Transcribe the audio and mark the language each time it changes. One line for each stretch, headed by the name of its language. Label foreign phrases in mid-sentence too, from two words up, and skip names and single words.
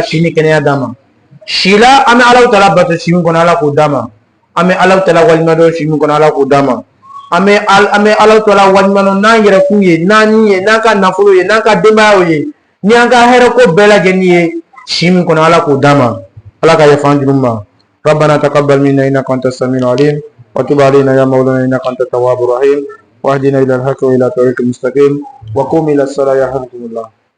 Bambara: si ni kɛnɛya d'an ma si la an bɛ Alahu Taala bato si min kɔnɔ Ala k'o d'an ma an bɛ Alahu Taala walimadɔn si min kɔnɔ Ala k'o d'an ma an bɛ Alahu Taala walimadɔn n'an yɛrɛkun ye n'an ni ye n'an ka nafolo ye n'an ka denbayaw ye ni an ka hɛrɛ ko bɛɛ lajɛlen ye si min kɔnɔ Ala k'o d'an ma Ala ka yafa an jurumu ma
Arabic: ربنا تقبل منا إنك أنت السميع العليم وتب علينا يا مولانا إنك أنت التواب الرحيم واهدنا إلى الحق وإلى طريق المستقيم وقوم إلى الصلاة يرحمكم الله